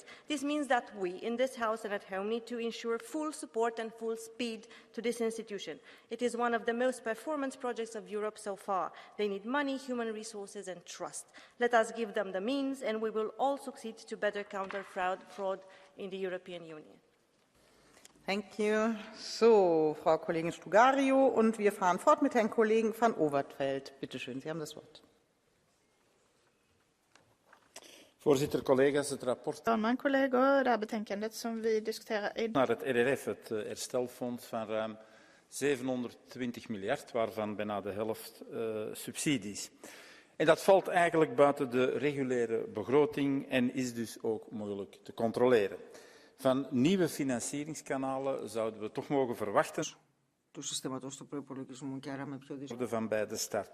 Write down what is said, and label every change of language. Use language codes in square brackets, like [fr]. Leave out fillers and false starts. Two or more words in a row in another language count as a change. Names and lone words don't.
[en] This means that we, in this House and at home, need to ensure full support and full speed to this institution. It is one of the most performance projects of Europe so far. They need money, human resources and trust. Let us give them the means and we will all succeed to better counter fraud in the European Union. Thank you. So, [de] Frau Kollegin Stugario, und wir fahren fort mit Herrn Kollegen van Overtveld. Bitte schön, Sie haben das Wort. [nl] Voorzitter, collega's, het rapport [sv] Talman, kollegor, det här betänkandet som vi diskuterar [nl] naar het RRF, het herstelfonds van ruim 720 miljard, waarvan bijna de helft subsidies. En dat valt eigenlijk buiten de reguliere begroting en is dus ook moeilijk te controleren. Van nieuwe financieringskanalen zouden we toch mogen verwachten van bij de start.